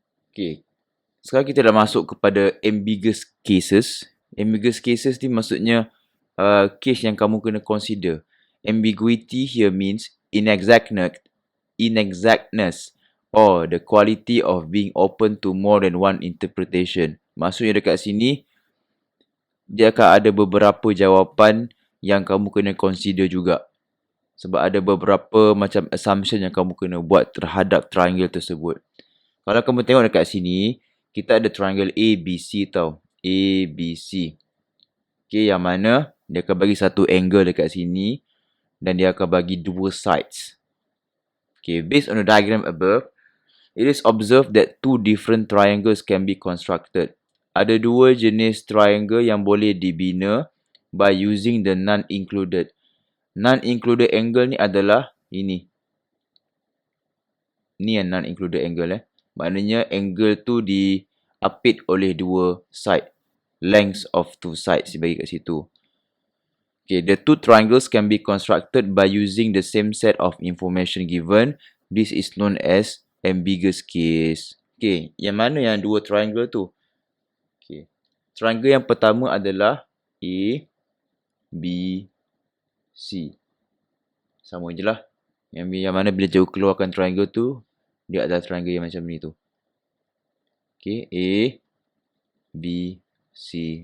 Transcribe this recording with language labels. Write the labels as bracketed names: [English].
[Malay] Okay. Sekarang kita dah masuk kepada ambiguous cases. Ambiguous cases ni maksudnya case yang kamu kena consider. [English] Ambiguity here means inexactness or the quality of being open to more than one interpretation. [Malay] Maksudnya dekat sini, dia akan ada beberapa jawapan yang kamu kena consider juga. Sebab ada beberapa macam assumption yang kamu kena buat terhadap triangle tersebut. Kalau kamu tengok dekat sini, kita ada triangle ABC tau. ABC. Okay, yang mana dia akan bagi satu angle dekat sini dan dia akan bagi dua sides. [English] Okay, based on the diagram above, it is observed that two different triangles can be constructed. [Malay] Ada dua jenis triangle yang boleh dibina [English] by using the non-included. [Malay] Non-included angle ni adalah ini. Ni yang non-included angle Maknanya angle tu diapit oleh dua side. [English] Lengths of two sides [Malay] dibagi kat situ. [English] Okay, the two triangles can be constructed by using the same set of information given. This is known as ambiguous case. [Malay] Okay, yang mana yang dua triangle tu? Okay, triangle yang pertama adalah A, B, C. Sama je lah. Yang mana bila jauh keluarkan triangle tu, dia adalah triangle yang macam ni tu. Okay, A, B, C.